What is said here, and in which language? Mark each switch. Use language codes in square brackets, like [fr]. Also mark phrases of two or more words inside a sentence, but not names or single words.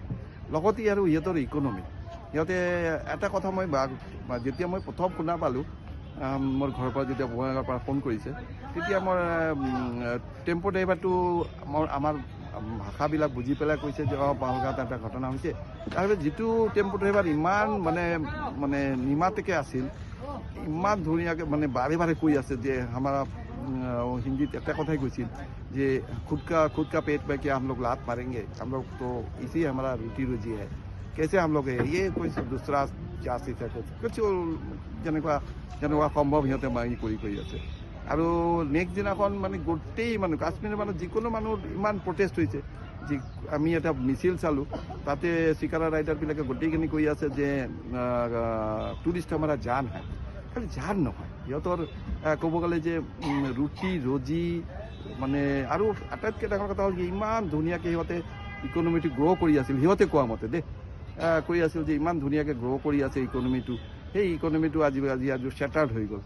[as] লগতে আৰু সিহঁতৰ ইকনমি, সিহঁতে এটা কথা মই যেতিয়া মই প্ৰথম শুনা পালোঁ, মোৰ ঘৰৰ পৰা যেতিয়া বঙাইগাঁৱৰ পৰা ফোন কৰিছে, তেতিয়া মোৰ টেম্পো ড্ৰাইভাৰটো আমাৰ ভাষাবিলাক বুজি পেলাই কৈছে যে পেহেলগাঁৱত এটা ঘটনা হৈছে। তাৰপিছত যিটো টেম্পো ড্ৰাইভাৰ ইমান মানে নিমাতেকৈ আছিল, ইমান ধুনীয়াকৈ মানে বাৰে কৈ আছে যে আমাৰ হিন্দীত এটা কথাই কৈছিল যে [hi] खुद का पेट में क्या हम लोग लात मारेंगे, हम लोग तो इसी हमारा रोटी रोजी है, कैसे हम लोग ये कोई दूसरा जाति से कुछ [as] যেনেকুৱা সম্ভৱ সিহঁতে মাৰি কৰি আছে। আৰু নেক্সট দিনাখন মানে গোটেই মানুহ, কাশ্মীৰৰ মানুহ, যিকোনো মানুহৰ ইমান প্ৰটেষ্ট হৈছে। যি আমি এটা মিছিল চালোঁ তাতে চিকাৰা ৰাইডাৰবিলাকে গোটেইখিনি কৈ আছে যে টুৰিষ্ট আমাৰ জান হয়, খালি জান নহয়, সিহঁতৰ ক'ব গ'লে যে ৰুটি ৰজি মানে আৰু আটাইতকৈ ডাঙৰ কথা হ'ল কি ইমান ধুনীয়াকৈ সিহঁতে ইকনমিটো গ্ৰ' কৰি আছিল, সিহঁতে কোৱা মতে দেই কৈ আছিল যে ইমান ধুনীয়াকৈ গ্ৰ' কৰি আছে ইকনমিটো, সেই ইকনমিটো আজি শ্বেটাৰ্ড হৈ গ'ল।